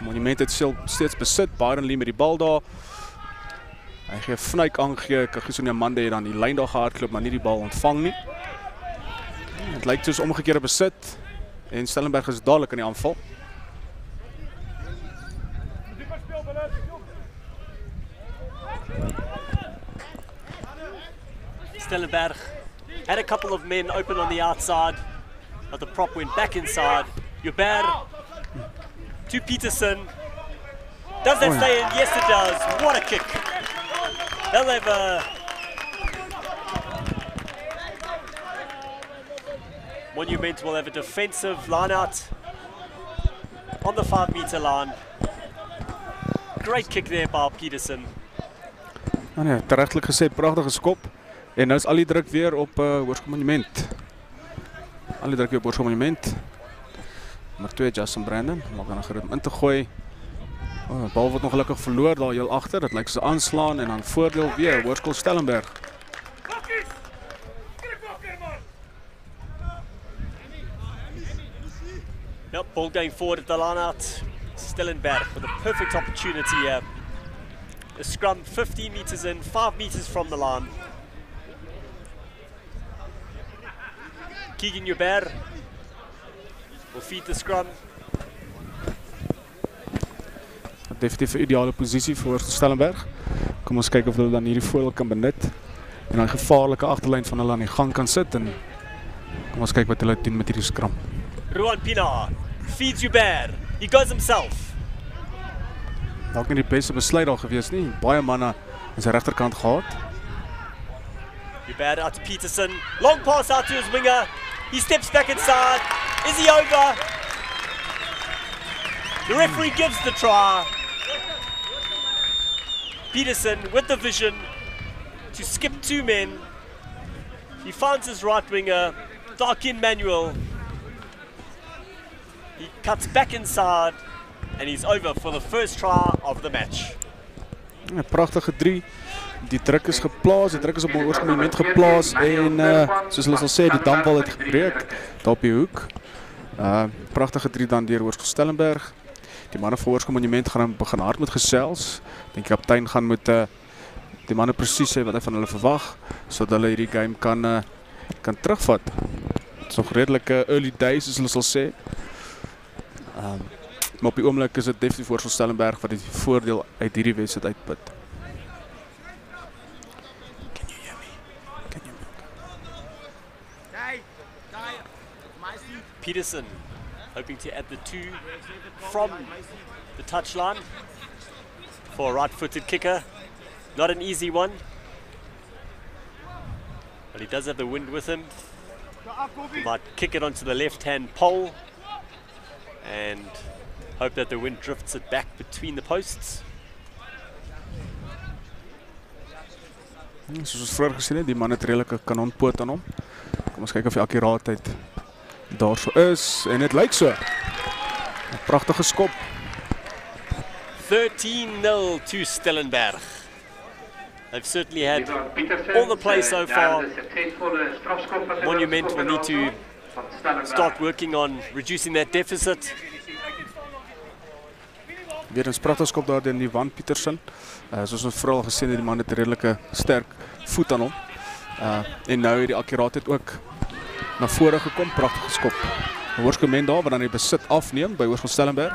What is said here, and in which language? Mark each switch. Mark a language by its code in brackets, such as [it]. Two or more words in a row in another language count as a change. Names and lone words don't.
[af] Monument het steeds besit, Byron Lee met die bal daar. Hy gee Fnyk aangegee, Kagiso Nyamande het dan die lyn daar gehardloop, maar nie die bal ontvang nie. Het lyk soos omgekeerde besit en Stellenberg is dadelik in die aanval. [en] Stellenberg had a couple of men open on the outside, but the prop went back inside. Joubert to Peterson. Does that stay in? Yes, it does. What a kick. They'll have a Monument will have a defensive line out on the 5-meter line. Great kick there by Peterson. [af] Nee, terechtlik gesê, pragtige skop. En nou is al die druk weer op Hoërskool Monument. Al die druk weer op Hoërskool Monument. Nummer 2, Justin Brandon. Maak dan 'n gerit om in te gooi. Bal word nog gelukkig verloor daar heel agter. Dit lyk soos 'n aanslaan en dan voordeel weer Hoërskool Stellenberg. [en] Yep, ball going forward at the line out. Stellenberg with a perfect opportunity here. A scrum 15 meters in, 5 meters from the line. Keegan Joubert will feed the scrum. [af] Definitief 'n ideale posisie vir Stellenberg. Kom ons kyk of hulle dan hierdie voordeel kan benut en dan gevaarlike agterlyn van hulle aan die gang kan sit en kom ons kyk wat hulle doen met hierdie scrum. [en] Ruan Pienaar feeds Joubert. He goes himself. [af] Dalk nie die beste besluit daar gewees nie. Baie manne aan sy regterkant gehad. [en] Joubert out to Peterson. Long pass out to his winger. He steps back inside. Is he over? The referee gives the try. Peterson with the vision to skip 2 men. He finds his right winger, Darkin Manuel. He cuts back inside and he's over for the first try of the match. [af] 'n Pragtige 3. Die druk is geplaas, die druk is op 'n Hoërskool Monument geplaas en soos hulle sal sê, die damwal het gebreek daar op die hoek. Pragtige 3 dan deur Hoërskool Stellenberg. Die manne van Hoërskool Monument gaan begin hard met gesels. Dink die kaptein gaan moet die manne presies sê wat hy van hulle verwag sodat hulle hierdie game kan terugvat. Dit is nog redelik [en] early days [af] soos hulle sal sê. Maar op die oomblik is dit definitief Hoërskool Stellenberg wat die voordeel uit hierdie wedstryd uitput. [en] Can you hear me? Can you... Peterson hoping to add the 2 from the touchline for a right-footed kicker. Not an easy one, but he does have the wind with him. He might kick it onto the left-hand pole and hope that the wind drifts it back between the posts. [af] Soos ons vroeër gesien het, die man het redelike kanonpoot aan hom. Kom ons kyk of die akkuraatheid daarso is en dit lyk so. 'n Pragtige skop. [en] 13-0 to Stellenberg. They've certainly had all the play so far. Monument will need to start working on reducing that deficit. [af] Weer 'n pragtige skop daar deur Van Peterson. Soos ons vooral gesien het, die man het 'n redelike sterk voet aan hom. En nou het die akkuraatheid ook na vore gekom, pragtige skop. 'n Hoërskool daar wat dan die besit afneem by Hoërskool Stellenberg.